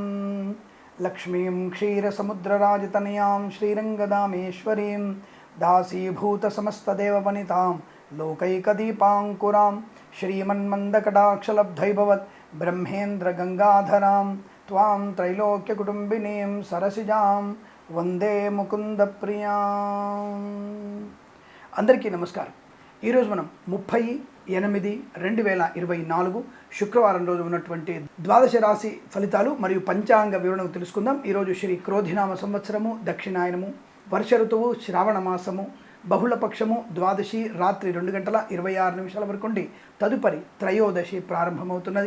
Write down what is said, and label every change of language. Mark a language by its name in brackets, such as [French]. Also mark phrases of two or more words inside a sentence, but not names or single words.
[Sanskrit] लक्ष्मीं क्षीरसमुद्रराजतनयां श्रीरङ्गदामेश्वरीं दासीभूतसमस्तदेववनितां लोकैकदीपाङ्कुरां श्रीमन्मन्दकटाक्षलब्धैभवत् ब्रह्मेन्द्रगङ्गाधरां त्वां त्रैलोक्यकुटुम्बिनीं सरसिजां వందే ముకుంద ప్రియా. [Telugu] అందరికీ నమస్కారం. ఈరోజు మనం 30/8/2024 శుక్రవారం రోజు ఉన్నటువంటి ద్వాదశ రాశి ఫలితాలు మరియు పంచాంగ వివరణను తెలుసుకుందాం. ఈరోజు శ్రీ క్రోధినామ సంవత్సరము, దక్షిణాయనము, వర్ష ఋతువు, శ్రావణ మాసము, బహుళపక్షము, ద్వాదశి రాత్రి 2:26 వరకు ఉండి తదుపరి త్రయోదశి ప్రారంభమవుతున్నది.